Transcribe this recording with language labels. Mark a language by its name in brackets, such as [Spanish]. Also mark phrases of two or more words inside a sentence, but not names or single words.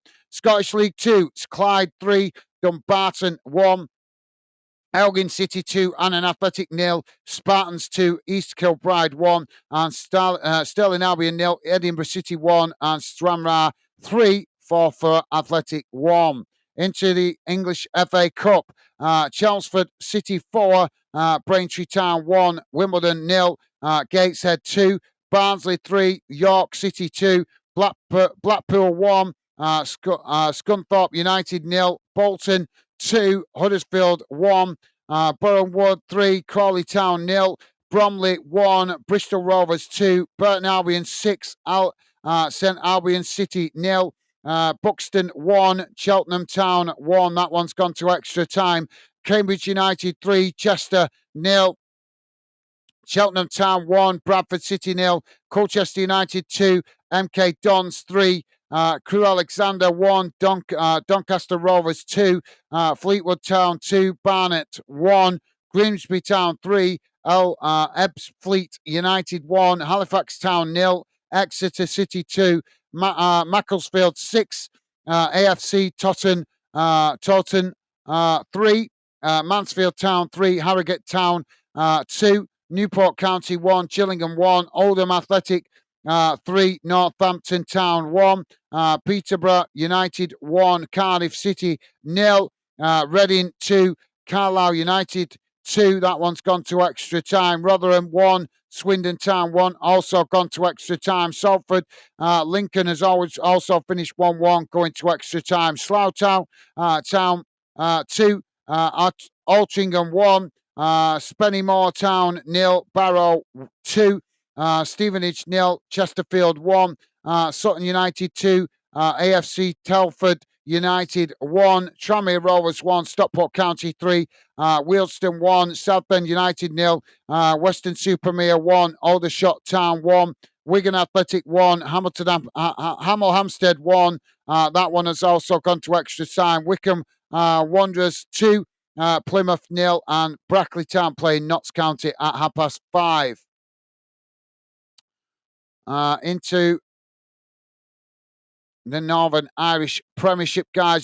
[English] Scottish League 2, Clyde 3, Dumbarton 1, Elgin City 2, Annan Athletic 0, Spartans 2, East Kilbride 1, and Stirling Albion 0, Edinburgh City 1, and Stranraer 3, for Athletic 1. Into the English FA Cup, Chelmsford City 4, Braintree Town 1, Wimbledon 0, Gateshead 2, Barnsley 3, York City 2, Blackpool 1, Scunthorpe United 0, Bolton 2, Huddersfield 1, Borough Wood 3, Crawley Town 0, Bromley 1, Bristol Rovers 2, Burton Albion 6, St Albion City 0, Buxton 1, Cheltenham Town 1. That one's gone to extra time. Cambridge United 3, Chester 0, Cheltenham Town 1, Bradford City 0, Colchester United 2, MK Dons 3, Crewe Alexander 1, Doncaster Rovers 2, Fleetwood Town 2, Barnet 1, Grimsby Town 3, Ebbsfleet United 1, Halifax Town 0, Exeter City 2, Macclesfield 6, AFC Totten 3, Mansfield Town 3, Harrogate Town 2, Newport County 1, Gillingham 1, Oldham Athletic 3, Northampton Town 1, Peterborough United 1, Cardiff City 0, Reading 2, Carlisle United 2. That one's gone to extra time. Rotherham 1, Swindon Town 1, also gone to extra time. Salford, Lincoln has always also finished 1-1, going to extra time. Slough Town 2, Altrincham 1, Spennymoor Town 0, Barrow 2, Stevenage 0, Chesterfield 1, Sutton United 2, AFC Telford United 1, Tranmere Rovers 1, Stockport County 3, Wealdstone 1, Southend United 0, Western Supermere 1, Aldershot Town 1, Wigan Athletic 1, Hemel Hempstead 1. That one has also gone to extra time. Wickham Wanderers 2, Plymouth 0, and Brackley Town playing Notts County at 5:30. Into the Northern Irish Premiership, guys.